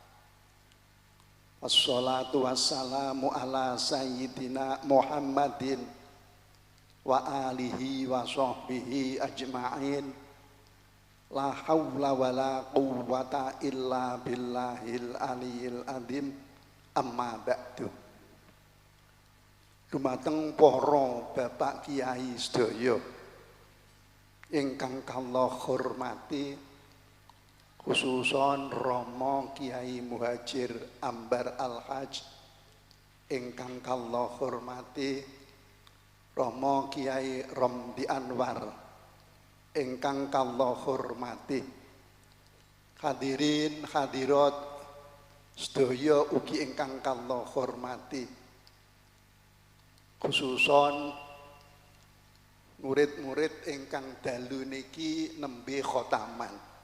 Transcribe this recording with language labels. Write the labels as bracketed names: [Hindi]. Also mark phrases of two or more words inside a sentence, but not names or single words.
[Arabic] والصلاة والسلام على سيدنا محمد وآله وصحبه أجمعين. لا حول ولا قوة إلا بالله العلي العظيم. أما بعد. [Javanese] Dumateng para bapak kiai sedaya ingkang kula hormati, khususon Rama Kiai Muhajir Ambar Al-Haj, ingkang kula hormati Rama Kiai Romdi Anwar, ingkang kula hormati hadirin hadirat sedaya ugi ingkang kula hormati, khususon murid-murid ingkang dalu niki nembe khotaman.